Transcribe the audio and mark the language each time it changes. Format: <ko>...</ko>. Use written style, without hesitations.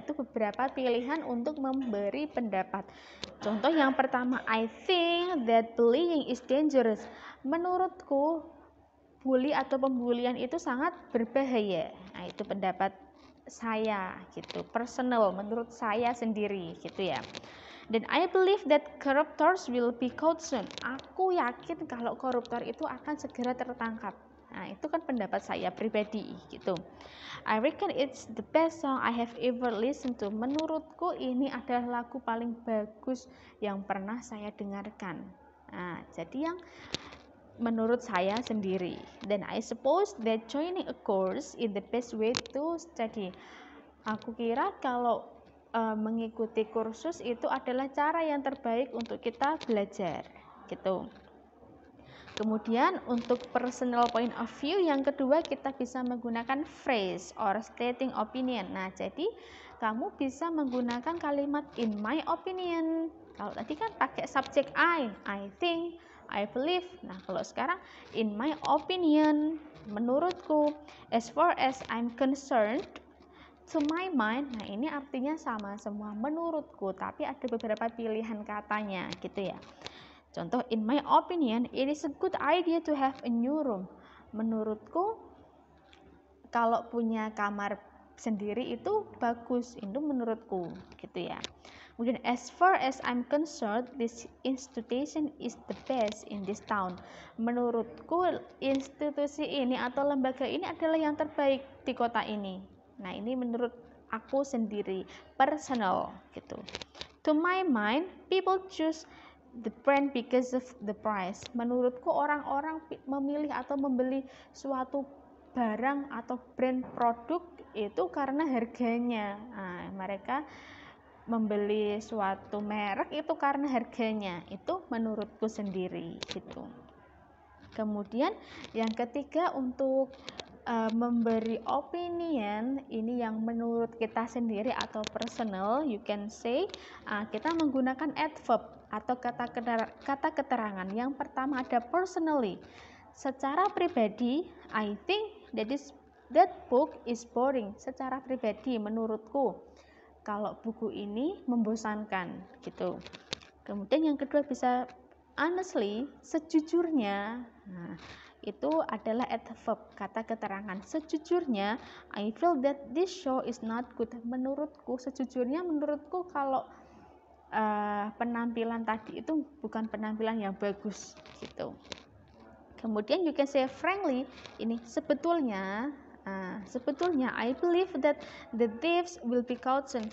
<id>Itu beberapa pilihan untuk memberi pendapat. Contoh yang pertama,</id> <en>I think that bullying is dangerous.</en> <id>Menurutku bully atau pembulian itu sangat berbahaya. Nah, itu pendapat saya gitu, personal, menurut saya sendiri gitu ya.</id> <en>Dan I believe that corruptors will be caught soon.</en> <id>Aku yakin kalau koruptor itu akan segera tertangkap. Nah, itu kan pendapat saya pribadi gitu.</id> <en>I reckon it's the best song I have ever listened to.</en> <id>Menurutku ini adalah lagu paling bagus yang pernah saya dengarkan. Nah, jadi yang menurut saya sendiri.</id> <en>Dan I suppose that joining a course is the best way to study.</en> <id>Aku kira kalau mengikuti kursus itu adalah cara yang terbaik untuk kita belajar gitu. Kemudian untuk</id> <en>personal point of view</en> <id>yang kedua, kita bisa menggunakan</id> <en>phrase or stating opinion.</en> <id>Nah, jadi kamu bisa menggunakan kalimat</id> <en>in my opinion.</en> <id>Kalau tadi kan pakai subjek</id> <en>I think, I believe.</en> <id>Nah, kalau sekarang</id> <en>in my opinion,</en> <id>menurutku,</id> <en>as far as I'm concerned, to my mind.</en> <id>Nah, ini artinya sama semua, menurutku, tapi ada beberapa pilihan katanya gitu ya.</id> <en>Contoh, in my opinion, it is a good idea to have a new room.</en> <id>Menurutku, kalau punya kamar sendiri itu bagus, itu menurutku gitu ya.</id> <en>Kemudian, as far as I'm concerned, this institution is the best in this town.</en> <id>Menurutku, institusi ini atau lembaga ini adalah yang terbaik di kota ini. Nah, ini menurut aku sendiri, personal gitu.</id> <en>To my mind, people choose the brand because of the price.</en> <id>Menurutku orang-orang memilih atau membeli suatu barang atau brand produk itu karena harganya. Nah, mereka membeli suatu merek itu karena harganya. Itu menurutku sendiri gitu. Kemudian yang ketiga, untuk memberi opinion ini yang menurut kita sendiri atau personal,</id> <en>you can say,</en> <id>kita menggunakan adverb atau kata keterangan. Yang pertama ada</id> <en>personally,</en> <id>secara pribadi,</id> <en>I think that book is boring.</en> <id>Secara pribadi, menurutku kalau buku ini membosankan, gitu. Kemudian yang kedua bisa honestly, sejujurnya. Nah, itu adalah adverb, kata keterangan. Sejujurnya,</id> <en>I feel that this show is not good.</en> <id>Menurutku, sejujurnya menurutku kalau penampilan tadi itu bukan penampilan yang bagus, gitu. Kemudian</id> <en>you can say frankly,</en> <id>ini sebetulnya</id> <en>I believe that the thieves will be caught soon.</en>